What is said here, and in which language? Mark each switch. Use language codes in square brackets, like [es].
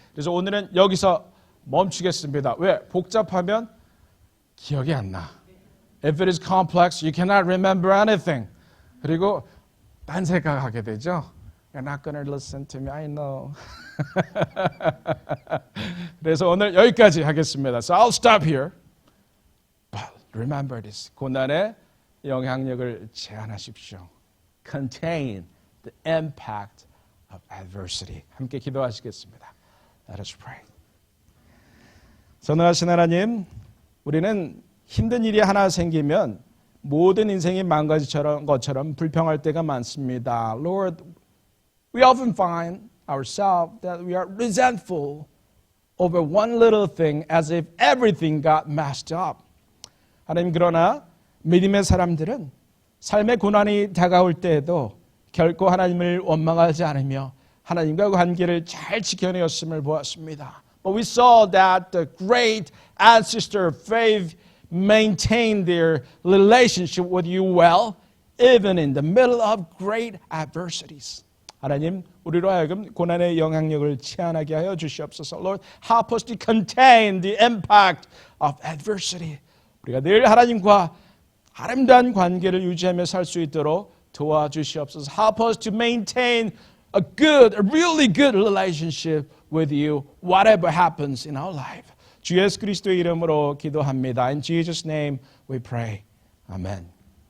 [ko] 그래서 오늘은 여기서 멈추겠습니다. 왜? 복잡하면 기억이 안 나. [en] If it is complex, you cannot remember anything. [ko] 그리고 딴 생각하게 되죠. [en] You're not going to listen to me, I know. [ko] 그래서 오늘 여기까지 하겠습니다. [en] So I'll stop here. But remember this. [ko] 고난의 영향력을 제한하십시오. [en] Contain the impact of adversity. [ko] 함께 기도하시겠습니다. [en] Let us pray. [ko] 선하신 하나님, 우리는 힘든 일이 하나 생기면 모든 인생이 망가지는 것처럼 불평할 때가 많습니다. [en] Lord, we often find ourselves that we are resentful over one little thing as if everything got messed up. [ko] 하나님, 그러나 믿음의 사람들은 삶의 고난이 다가올 때에도 결코 하나님을 원망하지 않으며 하나님과 관계를 잘 지켜내었음을 보았습니다. [en] But we saw that the great ancestor of faith maintained their relationship with you well, even in the middle of great adversities. [ko] 하나님, 우리로 하여금 고난의 영향력을 제한하게 하여 주시옵소서. [en] Lord, help us to contain the impact of adversity. [ko] 우리가 늘 하나님과 아름다운 관계를 유지하며 살 수 있도록 도와주시옵소서. [en] Help us to maintain a really good relationship with you, whatever happens in our life. [ko] 주 예수 그리스도의 이름으로 기도합니다. [en] In Jesus' name we pray. Amen.